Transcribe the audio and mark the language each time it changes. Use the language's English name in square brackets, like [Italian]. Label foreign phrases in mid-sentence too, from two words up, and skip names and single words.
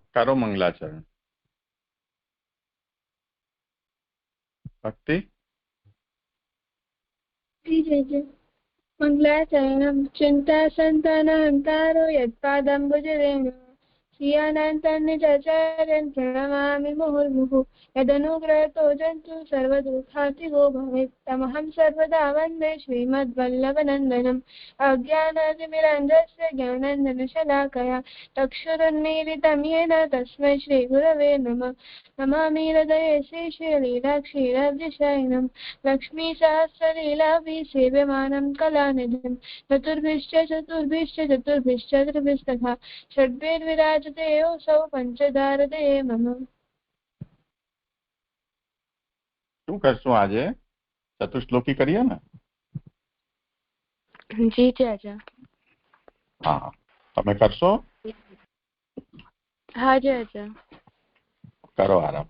[Gujarati] કરો મંગલાચરણ. ભક્તિ [Sanskrit] મંગલાચરણમ ચિંતા સંતાનહંતારો યત્પાદંબુજરેણ શ્રિયાનંતન્નિચાર્યં પ્રણમામિ મુहुर्मुहुः यदनुग्रहतो जन्तु सर्वदुःखातिगो भवेत् तमहं सर्वदा वन्दे श्रीमद्वल्लभनन्दनम् अज्ञानातिमिरन्धस्य ज्ञानञ्जनशलाकया चक्षुरुन्मीलितं येन तस्मै श्रीगुरवे नमः नमामि हृदये श्रीलीलाक्षीरविषयिणं लक्ष्मीसहस्रलीलाभिः सेव्यमानं कलानिधिं चतुर्भिश्च त्रिभिस्तथा षड्भिर्विराजते योऽसौ पञ्चधारते मम. [Gujarati] શું કરશું આજે? ચતુશ્લોકી કરીએ ને? જી ચાચા. હા, તમે કરશો? હા ચાચા. કરો આરામ.